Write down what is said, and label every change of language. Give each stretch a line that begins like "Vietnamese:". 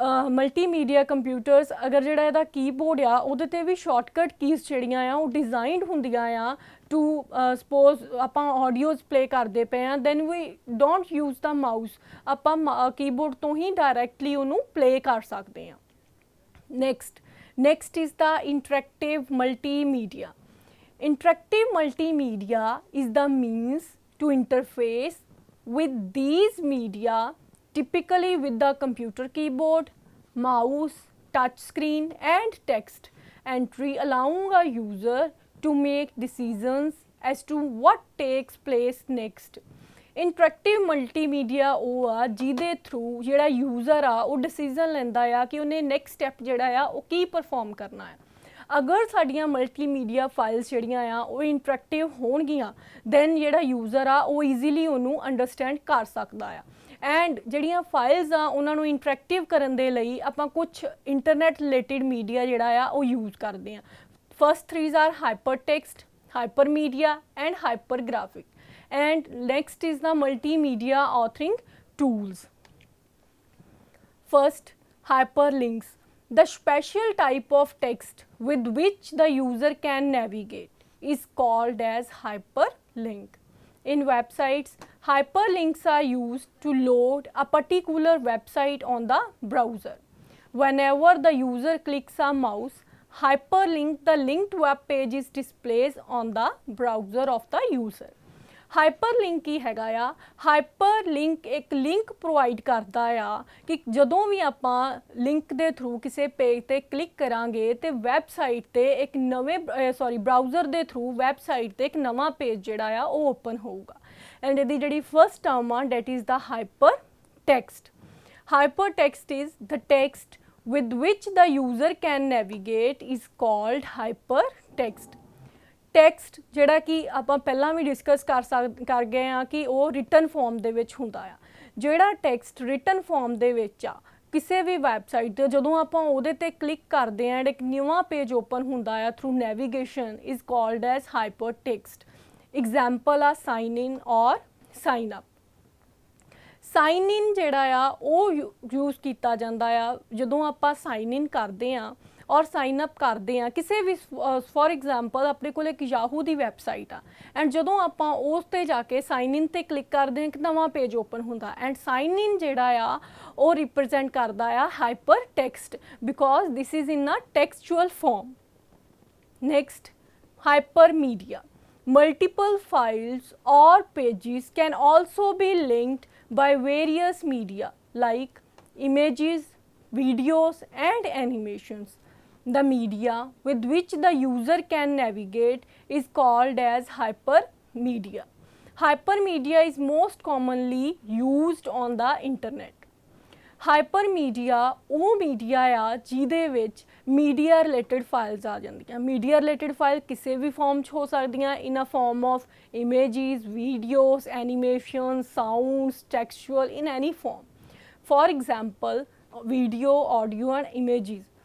Punjabi: Multimedia computers ਅਗਰ ਜਿਹੜਾ ਇਹਦਾ ਕੀਬੋਰਡ ਆ ਉਹਦੇ 'ਤੇ ਵੀ ਸ਼ਾਰਟਕਟ ਕੀਜ਼ ਜਿਹੜੀਆਂ ਆ ਉਹ ਡਿਜ਼ਾਈਨਡ ਹੁੰਦੀਆਂ ਆ ਟੂ ਸਪੋਜ਼ ਆਪਾਂ ਆਡੀਓਜ਼ ਪਲੇ ਕਰਦੇ ਪਏ ਹਾਂ
English: then we don't use the mouse
Punjabi: ਆਪਾਂ ਕੀਬੋਰਡ ਤੋਂ ਹੀ ਡਾਇਰੈਕਟਲੀ ਉਹਨੂੰ ਪਲੇ ਕਰ ਸਕਦੇ ਹਾਂ
English: Next is the interactive multimedia. Interactive multimedia is the means to interface with these media, typically with the computer keyboard, mouse, touch screen and text entry, allowing a user to make decisions as to what takes place next.
Punjabi: Interactive multimedia ਉਹ ਆ ਜਿਹਦੇ through ਜਿਹੜਾ user ਆ ਉਹ decision ਲੈਂਦਾ ਆ ਕਿ ਉਹਨੇ ਨੈਕਸਟ ਸਟੈਪ ਜਿਹੜਾ ਆ ਉਹ ਕੀ ਪਰਫੋਰਮ ਕਰਨਾ ਹੈ। ਅਗਰ ਸਾਡੀਆਂ ਮਲਟੀਮੀਡੀਆ ਫਾਈਲਸ ਜਿਹੜੀਆਂ ਆ ਉਹ ਇੰਟਰੈਕਟਿਵ ਹੋਣਗੀਆਂ ਦੈਨ ਜਿਹੜਾ ਯੂਜ਼ਰ ਆ ਉਹ ਈਜ਼ੀਲੀ ਉਹਨੂੰ ਅੰਡਰਸਟੈਂਡ ਕਰ ਸਕਦਾ ਆ। ਐਂਡ ਜਿਹੜੀਆਂ ਫਾਈਲਸ ਆ ਉਹਨਾਂ ਨੂੰ ਇੰਟਰੈਕਟਿਵ ਕਰਨ ਦੇ ਲਈ ਆਪਾਂ ਕੁਛ ਇੰਟਰਨੈਟ ਰਿਲੇਟਿਡ ਮੀਡੀਆ ਜਿਹੜਾ ਆ ਉਹ ਯੂਜ਼ ਕਰਦੇ ਹਾਂ।
English: First 3 are hyper text, hyper media and hyper graphic. And next is the multimedia authoring tools. First, hyperlinks, the special type of text with which the user can navigate, is called as hyperlink. In websites, hyperlinks are used to load a particular website on the browser. Whenever the user clicks a mouse hyperlink, the linked web page is displayed on the browser of the user.
Punjabi: ਹਾਈਪਰਲਿੰਕ ਕੀ ਹੈਗਾ ਆ? ਹਾਈਪਰਲਿੰਕ ਇੱਕ link provide ਕਰਦਾ ਆ ਕਿ ਜਦੋਂ ਵੀ ਆਪਾਂ link ਦੇ through ਕਿਸੇ ਪੇਜ ਤੇ ਕਲਿੱਕ ਕਰਾਂਗੇ ਤੇ ਵੈਬਸਾਈਟ ਤੇ ਇੱਕ ਨਵੇਂ ਬਰਾਊਜ਼ਰ ਦੇ ਥਰੂ ਵੈਬਸਾਈਟ ਤੇ ਇੱਕ ਨਵਾਂ ਪੇਜ ਜਿਹੜਾ ਆ ਉਹ ਓਪਨ ਹੋਊਗਾ।
English: And ਇਹਦੀ ਜਿਹੜੀ first term ਆ that is the hyper text. Hyper text is the text with which the user can navigate is called hypertext.
Punjabi: Text ਜਿਹੜਾ ਕਿ ਆਪਾਂ ਪਹਿਲਾਂ ਵੀ ਡਿਸਕਸ ਕਰ ਗਏ ਆ ਕਿ ਉਹ ਰਿਟਨ ਫਾਰਮ ਦੇ ਵਿੱਚ ਹੁੰਦਾ ਆ। ਜਿਹੜਾ ਟੈਕਸਟ ਰਿਟਨ ਫਾਰਮ ਦੇ ਵਿੱਚ ਆ ਕਿਸੇ ਵੀ ਵੈਬਸਾਈਟ 'ਤੇ ਜਦੋਂ ਆਪਾਂ ਉਹਦੇ 'ਤੇ ਕਲਿੱਕ ਕਰਦੇ ਹਾਂ ਐਂਡ ਇੱਕ ਨਵਾਂ ਪੇਜ ਓਪਨ ਹੁੰਦਾ ਆ
English: Through navigation is called as hyper text.
Punjabi: Example ਆ ਸਾਈਨ ਇਨ ਔਰ ਸਾਈਨ ਅਪ। ਸਾਈਨ ਇਨ ਜਿਹੜਾ ਆ ਉਹ ਯੂਜ਼ ਕੀਤਾ ਜਾਂਦਾ ਆ ਜਦੋਂ ਆਪਾਂ ਸਾਈਨ ਇਨ ਕਰਦੇ ਹਾਂ ਔਰ ਸਾਈਨ ਅਪ ਕਰਦੇ ਹਾਂ ਕਿਸੇ ਵੀ ਫੋਰ ਐਗਜ਼ਾਮਪਲ ਆਪਣੇ ਕੋਲ ਇੱਕ ਯਾਹੂ ਦੀ ਵੈਬਸਾਈਟ ਆ ਐਂਡ ਜਦੋਂ ਆਪਾਂ ਉਸ 'ਤੇ ਜਾ ਕੇ ਸਾਈਨ ਇਨ 'ਤੇ ਕਲਿੱਕ ਕਰਦੇ ਹਾਂ ਇੱਕ ਨਵਾਂ ਪੇਜ ਓਪਨ ਹੁੰਦਾ ਐਂਡ ਸਾਈਨ ਇਨ ਜਿਹੜਾ ਆ ਉਹ ਰਿਪਰਜੈਂਟ ਕਰਦਾ ਆ hyper text
English: Because this is in a textual form. Next, hyper media. Multiple files or pages can also be linked by various media like images, videos and animations. The media with which the user can navigate is called as hypermedia. Hypermedia is most commonly used on the internet.
Punjabi: ਹਾਈਪਰਮੀਡੀਆ ਉਹ media ਆ ਜਿਹਦੇ ਵਿੱਚ media related files ਆ ਜਾਂਦੀਆਂ। Media related file ਕਿਸੇ ਵੀ farm 'ਚ ਹੋ ਸਕਦੀਆਂ
English: In a form of images, videos, animation, sounds, textual, in any form. For example video, audio and images.